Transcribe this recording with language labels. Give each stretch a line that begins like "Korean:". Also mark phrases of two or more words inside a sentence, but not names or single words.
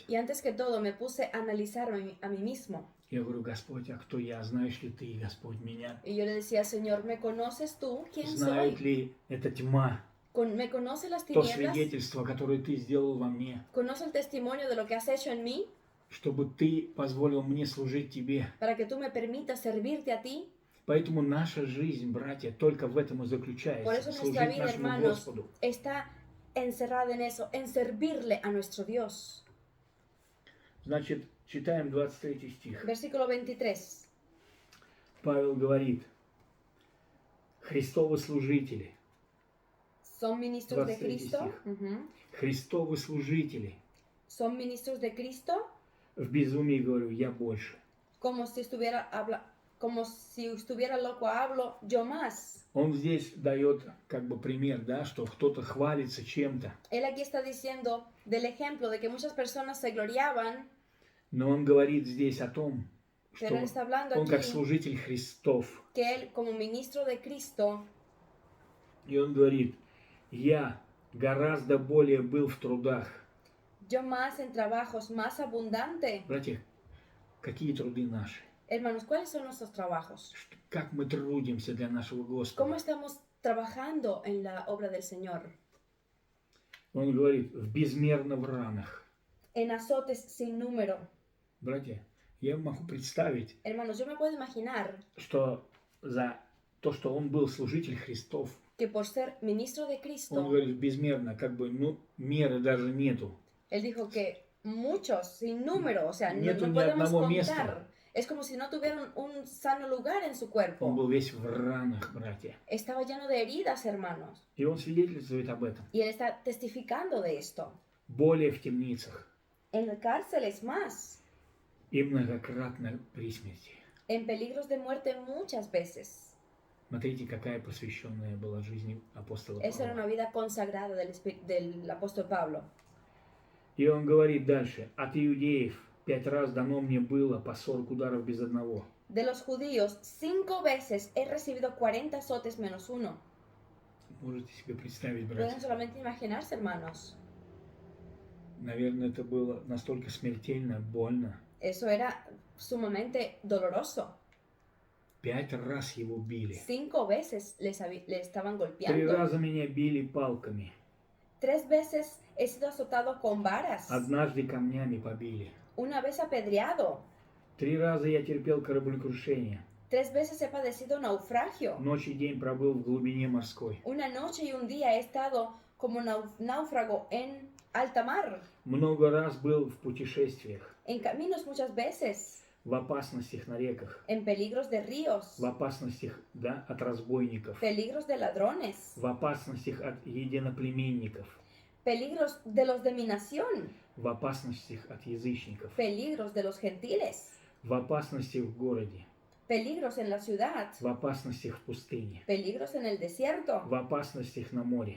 Spanish: Y antes que todo me puse a analizarme a mí mismo.
Russian: Я говорю, Господь, а кто я? Знаешь ли ты, Господь, меня?
Spanish: Y yo le decía, Señor, ¿me conoces tú? ¿Quién
Russian: Знает
Spanish: soy?
Russian: ли эта тьма?
Spanish: ¿Me conoce las
Russian: То
Spanish: tinieblas?
Russian: свидетельство, которое ты сделал во мне,
Spanish: ¿Conoce el testimonio de lo que has hecho en mí?
Russian: чтобы ты позволил мне служить тебе.
Spanish: Para que tú me permitas servirte a ti.
Russian: Поэтому наша жизнь, братья, только в этом и
Spanish: Por
Russian: заключается.
Spanish: eso nuestra
Russian: Служить
Spanish: vida,
Russian: нашему
Spanish: hermanos,
Russian: Господу.
Spanish: está encerrada en eso, en servirle a nuestro Dios.
Russian: Значит, читаем 23 стих.
Spanish: Versículo 23.
Russian: Павел говорит, Христовы служители,
Spanish: ¿Son ministros de
Russian: 23
Spanish: Cristo?
Russian: стих. Ujú. Христовы служители.
Spanish: ¿Son ministros de Cristo?
Russian: В безумии говорю, я больше.
Spanish: Como si estuviera loco hablo, yo más.
Russian: Он здесь дает как бы пример, да, что кто-то хвалится чем-то,
Spanish: Él aquí está diciendo del ejemplo de que muchas personas se gloriaban,
Russian: но он говорит здесь о том,
Spanish: pero él
Russian: что
Spanish: está hablando
Russian: он как
Spanish: aquí
Russian: служитель Христов.
Spanish: que él como ministro de Cristo,
Russian: И он говорит, я гораздо более был в трудах.
Spanish: yo más en trabajos, más abundante.
Russian: Братья, какие труды наши?
Spanish: Hermanos, ¿cuáles son nuestros trabajos?
Russian: Как мы трудимся для нашего
Spanish: ¿Cómo
Russian: Господа?
Spanish: estamos trabajando en la obra del Señor?
Russian: Он говорит, в безмерно в ранах.
Spanish: En azotes sin número.
Russian: Братья, я могу представить,
Spanish: Hermanos, yo me puedo imaginar
Russian: что за то, что он был служитель Христов,
Spanish: que por ser ministro de
Russian: он
Spanish: Cristo,
Russian: говорит, безмерно, как бы, меры даже нету.
Spanish: él dijo que muchos, sin número, o sea, no,
Russian: Нету
Spanish: no
Russian: ни
Spanish: podemos
Russian: одного
Spanish: contar.
Russian: места.
Spanish: Es como si no tuvieran un sano lugar en su
Russian: Он
Spanish: cuerpo.
Russian: был весь в ранах, братья.
Spanish: Estaba lleno de heridas, hermanos.
Russian: И он свидетельствует об этом.
Spanish: Y él está testificando de esto.
Russian: Более в темницах
Spanish: En cárceles más,
Russian: и многократно при смерти.
Spanish: en peligros de muerte muchas veces.
Russian: Смотрите, какая посвященная была жизнь апостола
Spanish: Esa era
Russian: Павла.
Spanish: una vida consagrada del apóstol Pablo.
Russian: И он говорит дальше, от иудеев 5 раз дано мне было по 40 ударов без одного.
Spanish: De los judíos, 5 veces he recibido 40 azotes menos uno.
Russian: Можете себе представить,
Spanish: Pueden
Russian: братья?
Spanish: solamente imaginarse, hermanos.
Russian: Наверное, это было настолько смертельно, больно.
Spanish: Eso era sumamente doloroso.
Russian: 5 раз его били.
Spanish: 5 veces le estaban
Russian: 3
Spanish: golpeando.
Russian: раза меня били палками.
Spanish: 3 veces he sido azotado con varas.
Russian: Однажды камнями побили.
Spanish: Una vez apedreado.
Russian: 3 раза я терпел кораблекрушение.
Spanish: 3 veces he padecido naufragio.
Russian: Ночь и день пробыл в глубине морской.
Spanish: Una noche y un día he estado como náufrago en alta mar.
Russian: Много раз был в путешествиях,
Spanish: En caminos muchas veces.
Russian: в опасностях на реках,
Spanish: En peligros de ríos.
Russian: в опасностях, да, от разбойников,
Spanish: Peligros de ladrones.
Russian: в опасностях от единоплеменников,
Spanish: Peligros de los de mi nación.
Russian: в опасностях от язычников,
Spanish: Peligros de los gentiles.
Russian: в опасностях в городе,
Spanish: Peligros en la ciudad.
Russian: в опасностях в пустыне,
Spanish: Peligros en el desierto.
Russian: в опасностях на море,